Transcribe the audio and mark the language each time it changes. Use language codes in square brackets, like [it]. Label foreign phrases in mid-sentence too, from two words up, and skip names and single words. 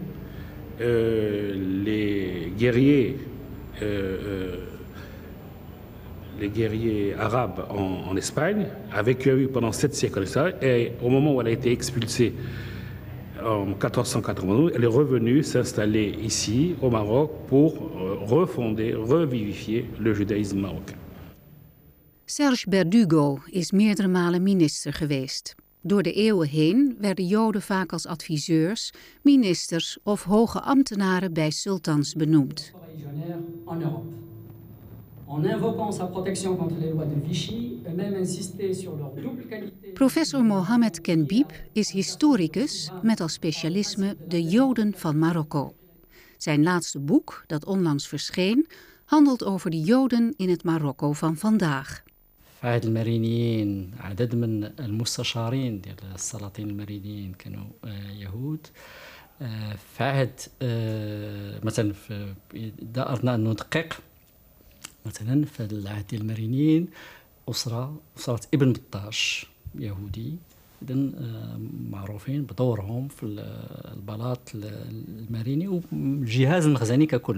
[fr] les guerriers arabes en Espagne, a vécu pendant 7 siècles et au moment où elle a été expulsée en 1492, elle est revenue s'installer ici au Maroc pour refonder, revivifier le judaïsme marocain. [nl] Serge Berdugo is meerdere malen minister geweest. Door de eeuwen heen werden Joden vaak als adviseurs, ministers of hoge ambtenaren bij sultans benoemd. Professor Mohamed Kenbib is historicus met als specialisme de Joden van Marokko. Zijn laatste boek, dat onlangs verscheen, handelt over de Joden in het Marokko van vandaag. [ar] فهاد المرينيين عدد من المستشارين ديال السلاطين المرينيين كانوا يهود. فهاد مثلا إذا أردنا أن ندقق مثلا في العهد ديال المرينيين أسرة ابن بطاش يهودي إذن معروفين بدورهم في البلاط الماريني والجهاز المخزني ككل.